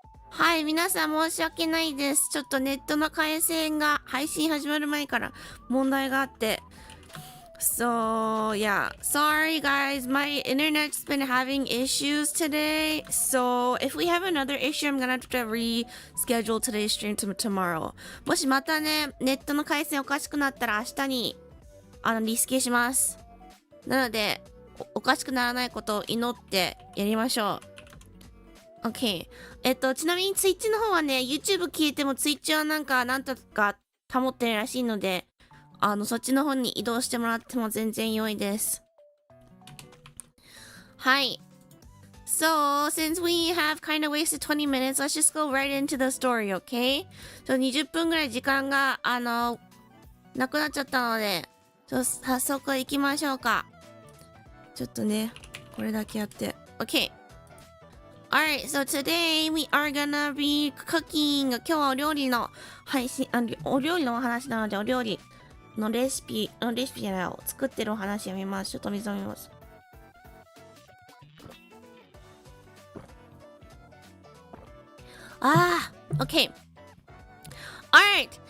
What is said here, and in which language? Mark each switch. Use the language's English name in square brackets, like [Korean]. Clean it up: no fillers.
[Japanese] はい、皆さん申し訳ないです。ちょっとネットの回線が配信始まる前から問題があって。 [English] So, yeah. Sorry, guys. My internet's been having issues today. So, if we have another issue, I'm gonna have to reschedule today's stream to tomorrow. [Japanese] もしまたね、ネットの回線おかしくなったら明日に、リスケします。なので、おかしくならないことを祈ってやりましょう。 [English] OK。 [Japanese] ちなみに Twitch の方はね、YouTube 消えても Twitch はなんとか保ってるらしいので、そっちの方に移動してもらっても全然良いです。はい。 [English] So, since we have kind of wasted 20 minutes, let's just go right into the story, okay? [Japanese] 20分ぐらい時間が、なくなっちゃったので、早速行きましょうか。ちょっとね、これだけやって。 [English] Okay. Alright, so today we are gonna be cooking. [Japanese] 今日はお料理の配信、お料理のお話なので、お料理のレシピじゃないを作ってるお話やめます。ちょっと水飲みます。 [English] OK。 Alright.